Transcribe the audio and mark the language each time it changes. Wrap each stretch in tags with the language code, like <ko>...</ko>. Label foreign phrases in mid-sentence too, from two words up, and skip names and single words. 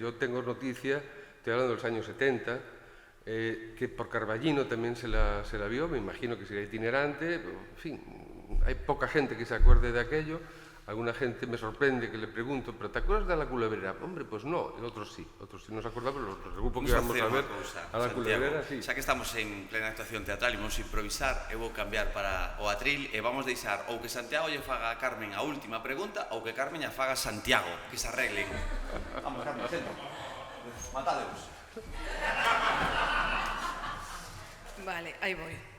<es>Yo tengo noticia, estoy hablando de los años 70, que por Carballino también se la vio, me imagino que sería itinerante, en fin, hay poca gente que se acuerde de aquello. Alguna gente me sorprende que le pregunto, ¿pero te acuerdas de la Culebrera? Hombre, pues no, otros sí nos acordamos, el grupo que íbamos a ver a la Culebrera, sí.</es> <gl>Xa que estamos en plena actuación teatral e vamos a improvisar, eu vou cambiar para o atril e vamos deixar ou que Santiago lle faga a Carmen a última pregunta ou que Carmen lle faga a Santiago, que se arreglen. Vamos, Carmen, senta. Matadeus. Vale, aí voi.</gl>